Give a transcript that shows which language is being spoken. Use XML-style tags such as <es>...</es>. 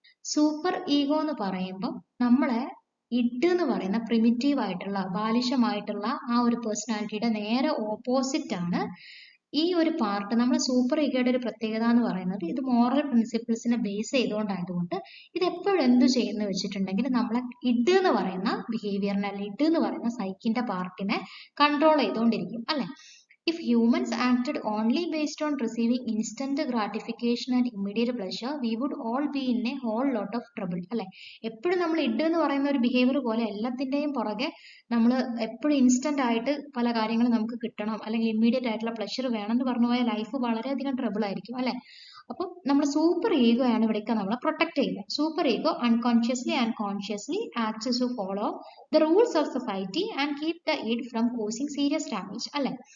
<ml>Super ego എന്ന് പറയുമ്പോൾ നമ്മളെ ഇഡ് എന്ന് പറയുന്ന പ്രിമിറ്റീവ് ആയിട്ടുള്ള ബാലിശമായിട്ടുള്ള ആ ഒരു പേഴ്സണാലിറ്റിയുടെ നേരെ ഓപ്പോസിറ്റ് ആണ് ഈ ഒരു പാർട്ട്. നമ്മുടെ സൂപ്പർ ഈഗോയുടെ ഒരു പ്രത്യേകത എന്ന് പറയുന്നത് ഇത് മോറൽ പ്രിൻസിപ്പിൾസിനെ ബേസ് ചെയ്തുകൊണ്ടായതുകൊണ്ട് ഇത് എപ്പോഴും എന്ത് ചെയ്യുന്നു വെച്ചിട്ടുണ്ടെങ്കിൽ നമ്മളെ ഇഡ് എന്ന് പറയുന്ന ബിഹേവിയറിനെ, അല്ലെങ്കിൽ ഇഡ് എന്ന് പറയുന്ന സൈക്കിന്റെ പാർട്ടിനെ കൺട്രോൾ ചെയ്തുകൊണ്ടിരിക്കും, അല്ലെ?</ml> <en>If humans acted only based on receiving instant gratification and immediate pleasure, we would all be in a whole lot of trouble, അല്ലെ?</en> <ml>എപ്പോഴും നമ്മൾ ഇഡ് എന്ന് പറയുന്ന ഒരു ബിഹേവിയർ പോലെ എല്ലാത്തിന്റെയും പുറകെ നമ്മൾ എപ്പോഴും ഇൻസ്റ്റന്റ് ആയിട്ട് പല കാര്യങ്ങളും നമുക്ക് കിട്ടണം, അല്ലെങ്കിൽ ഇമ്മീഡിയറ്റ് ആയിട്ടുള്ള പ്ലഷർ വേണം എന്ന് പറഞ്ഞു പോയാൽ ലൈഫ് വളരെയധികം ട്രബിൾ ആയിരിക്കും, അല്ലെ? അപ്പം നമ്മുടെ സൂപ്പർ ഈഗോ ആണ് ഇവിടേക്ക് നമ്മളെ പ്രൊട്ടക്ട് ചെയ്യുന്നത്.</ml> <en>Super ego unconsciously and consciously acts to follow the rules of society and keep the id from causing serious damage, അല്ലെ?</en>